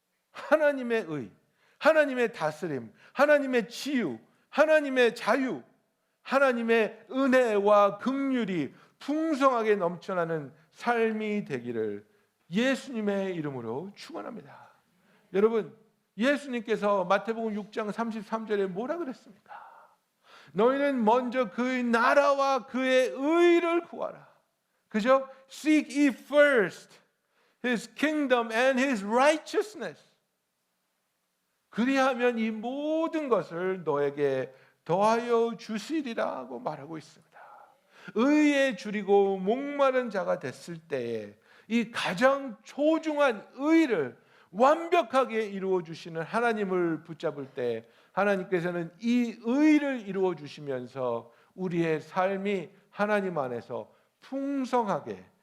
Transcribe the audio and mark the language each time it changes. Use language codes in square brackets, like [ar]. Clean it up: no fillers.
[ko] 하나님의 의, 하나님의 다스림, 하나님의 치유, 하나님의 자유, 하나님의 은혜와 긍휼이 풍성하게 넘쳐나는 삶이 되기를 예수님의 이름으로 축원합니다. 여러분, 예수님께서 마태복음 6장 33절에 뭐라 그랬습니까? 너희는 먼저 그의 나라와 그의 의를 구하라. 그죠? [en] Seek ye first His kingdom and His righteousness. [ko] 그리하면 이 모든 것을 너에게 더하여 주시리라고 말하고 있습니다. 의에 줄이고 목마른 자가 됐을 때에 이 가장 소중한 의를 완벽하게 이루어 주시는 하나님을 붙잡을 때 하나님께서는 이 의를 이루어 주시면서 우리의 삶이 하나님 안에서 풍성하게